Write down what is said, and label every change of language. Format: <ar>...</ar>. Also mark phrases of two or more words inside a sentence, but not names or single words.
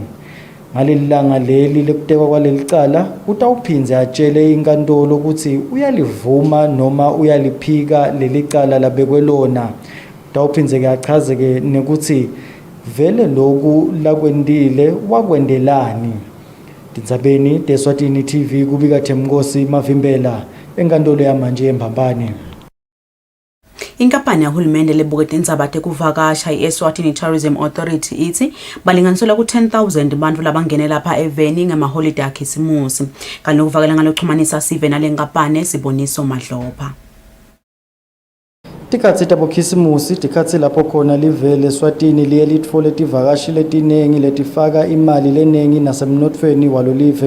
<ss>Ngalelilanga leli lekutekwa kwaleli cala utawuphindze atshele inkantolo ukuthi uyalivuma noma uyaliphika leli cala labekwe lona. Utawuphindze achaze nekuthi vele lokhu lakwendile wakwendelani. Tindzabeni teSwatini TV kubika Themkosi Mavimbela enkantolo yamanje eMbambane. Inkampani yahulumende lebukete indzaba tekuvakasha i-Eswatini Tourism Authority ithi balinganiselwa ku-10,000 bantu labangene lapha eveni ngamaholide akhisimusi. Kanti ukuvakela ngalokuxhumanisa sive nale nkampani Siboniso Madlopha. Tikhatsi tabokhisimusi tikhatsi lapho khona livele eSwatini liye litfole tivakashi letinengi letifaka imali lenengi nasemnotfweni walolive.</ss>